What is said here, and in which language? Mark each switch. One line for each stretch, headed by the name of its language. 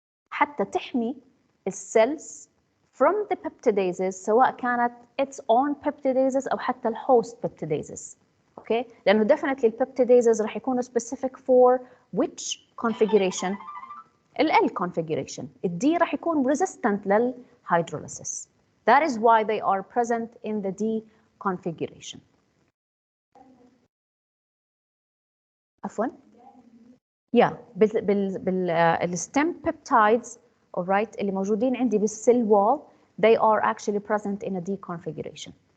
Arabic: حتى تحمي السيلز
English: from the peptidases
Arabic: سواء كانت
English: its own peptidases
Arabic: أو حتى الhost peptidases. Okay? لأنه
English: definitely البeptidases
Arabic: راح يكونوا
English: specific for which configuration? ال L configuration.
Arabic: ال D راح يكون
English: resistant
Arabic: للhydrolysis.
English: That is why they are present in the D configuration.
Arabic: عفوا.
English: Yeah, بالstem peptides, all right,
Arabic: اللي موجودين عندي بالcell wall,
English: they are actually present in a D configuration.